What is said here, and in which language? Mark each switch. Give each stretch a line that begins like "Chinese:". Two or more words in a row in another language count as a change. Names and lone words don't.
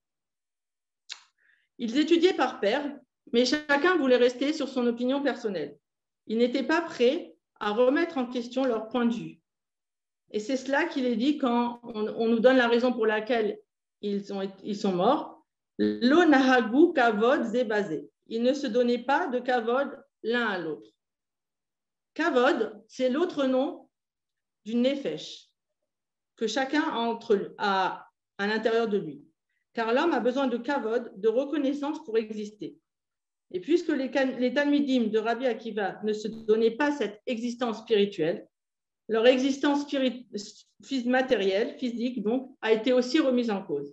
French: Ils étudiaient par paire, mais chacun voulait rester sur son opinion personnelle. Ils n'étaient pas prêts à remettre en question leur point de vue. Et c'est cela qu'il est dit quand on nous donne la raison pour laquelle ils sont morts.
Hebrew: לא נהגו כבוד זה בזה.
French: Ils ne se donnaient pas de kavod l'un à l'autre. Kavod, c'est l'autre nom du nefesh que chacun a à l'intérieur de lui. Car l'homme a besoin de kavod, de reconnaissance pour exister. Et puisque les Talmidim de Rabbi Akiva ne se donnaient pas cette existence spirituelle, leur existence matérielle, physique, donc, a été aussi remise en cause.